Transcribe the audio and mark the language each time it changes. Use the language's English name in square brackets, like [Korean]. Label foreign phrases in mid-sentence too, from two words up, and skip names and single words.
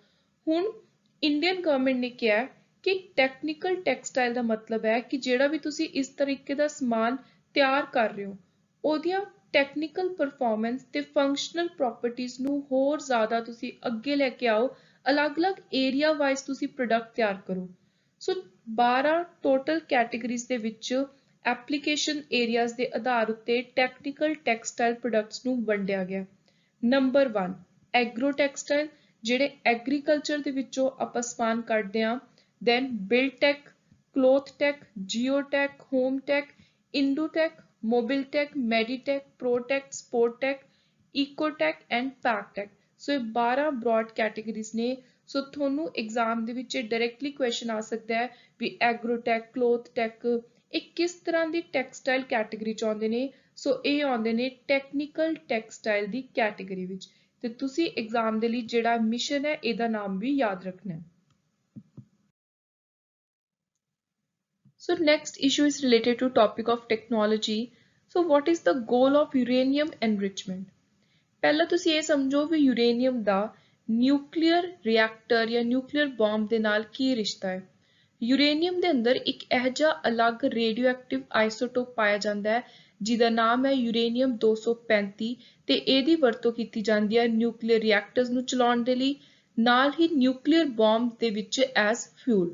[Punjabi] ਹੁਣ [English] Indian government [Punjabi] ਨੇ ਕਿਹਾ ਕਿ [English] technical textile [Punjabi] ਦਾ ਮਤਲਬ ਹੈ ਕਿ ਜਿਹੜਾ ਵੀ ਤੁਸੀਂ ਇਸ ਤਰੀਕੇ ਦਾ ਸਮਾਨ ਤਿਆਰ ਕਰ ਰਹੇ ਹੋ ਉਹਦੀਆਂ [English] technical performance [Punjabi] ਤੇ [English] functional properties [Punjabi] ਨੂੰ ਹੋਰ ਜ਼ਿਆਦਾ ਤੁਸੀਂ ਅੱਗੇ ਲੈ ਕੇ ਆਓ, ਅਲੱਗ-ਅਲੱਗ [English] area wise [Punjabi] ਤੁਸੀਂ ਪ੍ਰੋਡਕਟ ਤਿਆਰ ਕਰੋ। ਸੋ 12 [English] total categories [Punjabi] ਦੇ ਵਿੱਚ [English] application areas [Punjabi] ਦੇ ਆਧਾਰ ਉੱਤੇ [English] technical textile products [Punjabi] ਨੂੰ ਵੰਡਿਆ ਗਿਆ। ਨੰਬਰ 1 [English] agro textile, [Punjabi] ਜਿਹੜੇ ਐਗਰੀਕਲਚਰ ਦੇ ਵਿੱਚੋਂ ਆਪਾਂ ਸਮਾਨ ਕੱਢਦੇ ਹਾਂ। [English] then buildtech, clothtech, geotech, hometech, indotech, mobiltech, meditech, protech, sporttech, ecotech and pactech। [Punjabi] ਸੋ ਇਹ 12 [English] broad categories [Punjabi] ਨੇ। ਸੋ ਤੁਹਾਨੂੰ ਐਗਜ਼ਾਮ ਦੇ ਵਿੱਚ [English] directly question [Punjabi] ਆ ਸਕਦਾ ਹੈ ਵੀ ਐਗਰੋਟੈਕ, ਕਲੋਥਟੈਕ ਇਹ ਕਿਸ ਤਰ੍ਹਾਂ ਦੀ [English] textile category [Punjabi] ਚ ਆਉਂਦੇ ਨੇ। ਸੋ ਇਹ ਆਉਂਦੇ ਨੇ [English] technical textile [Punjabi] ਦੀ ਕੈਟੇਗਰੀ ਵਿੱਚ ਤੇ ਤੁਸੀਂ ਐਗਜ਼ਾਮ ਦੇ ਲਈ ਜਿਹੜਾ ਮਿਸ਼ਨ ਹੈ ਇਹਦਾ ਨਾਮ ਵੀ ਯਾਦ ਰੱਖਣਾ ਹੈ। [English] So next issue is related to topic of technology. So what is the goal of uranium enrichment? [Punjabi] ਪਹਿਲਾਂ ਤੁਸੀਂ ਇਹ ਸਮਝੋ ਵੀ ਯੂਰੇਨੀਅਮ ਦਾ [English] nuclear reactor [Punjabi] ਜਾਂ [English] nuclear bomb [Punjabi] ਦੇ ਨਾਲ ਕੀ ਰਿਸ਼ਤਾ ਹੈ। ਯੂਰੇਨੀਅਮ ਦੇ ਅੰਦਰ ਇੱਕ ਇਹੋ ਜਿਹਾ ਅਲੱਗ [English] radioactive isotope [Punjabi] ਪਾਇਆ ਜਾਂਦਾ ਹੈ ਜਿਹਦਾ ਨਾਮ ਹੈ ਯੂਰੇਨੀਅਮ 235 ਤੇ ਇਹਦੀ ਵਰਤੋਂ ਕੀਤੀ ਜਾਂਦੀ ਹੈ [English] nuclear reactors [Punjabi] ਨੂੰ ਚਲਾਉਣ ਦੇ ਲਈ, ਨਾਲ ਹੀ [English] nuclear bomb [Punjabi] ਦੇ ਵਿੱਚ [English] as fuel.